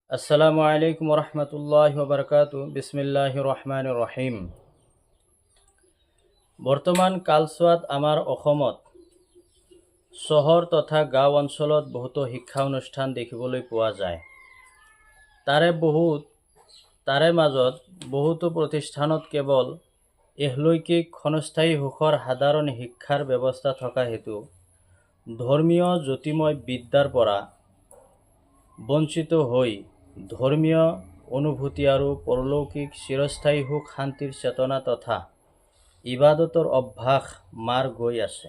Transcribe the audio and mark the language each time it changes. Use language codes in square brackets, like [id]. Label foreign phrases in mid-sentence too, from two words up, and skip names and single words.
[ar] السلام عليكم رحمة الله وبركاته. بسم الله الرحمن الرحيم. [as] বৰ্তমান কালচোৱাত আমাৰ অসমত চহৰ তথা গাঁও অঞ্চলত বহুতো শিক্ষা অনুষ্ঠান দেখিবলৈ পোৱা যায়। তাৰে মাজত বহুতো প্ৰতিষ্ঠানত কেৱল এহলৈকিক ক্ষণস্থায়ী সুখৰ সাধাৰণ শিক্ষাৰ ব্যৱস্থা থকা হেতু ধৰ্মীয় জ্যোতিময় বিদ্যাৰ পৰা বঞ্চিত হৈ ধৰ্মীয় অনুভূতি আৰু পৰলৌকিক চিৰস্থায়ী সুখ শান্তিৰ চেতনা তথা ইবাদতৰ অভ্যাস মাৰ গৈ আছে।